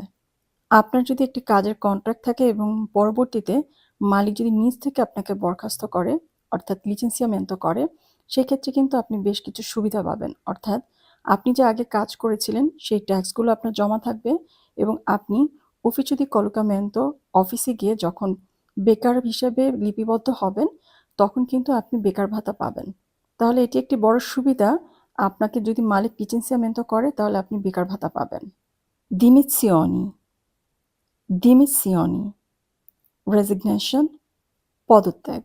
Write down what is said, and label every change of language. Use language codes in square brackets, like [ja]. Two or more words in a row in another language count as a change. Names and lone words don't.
[bn] আপনার যদি একটি কাজের কন্ট্রাক্ট থাকে এবং পরবর্তীতে মালিক যদি নিজ থেকে আপনাকে বরখাস্ত করে অর্থাৎ লিচেন্সিয়ামেন্তো করে সেক্ষেত্রে কিন্তু আপনি বেশ কিছু সুবিধা পাবেন। অর্থাৎ আপনি যে আগে কাজ করেছিলেন সেই ট্যাক্সগুলো আপনার জমা থাকবে এবং আপনি [it] ufficio di collocamento [bn] অফিসে গিয়ে যখন বেকার হিসেবে লিপিবদ্ধ হবেন তখন কিন্তু আপনি বেকার ভাতা পাবেন। তাহলে এটি একটি বড় সুবিধা, আপনাকে যদি মালিক লিচেন্সিয়ামেন্তো করে তাহলে আপনি বেকার ভাতা পাবেন। [it] dimissioni, dimissioni, [bn] রেজিগনেশন, পদত্যাগ।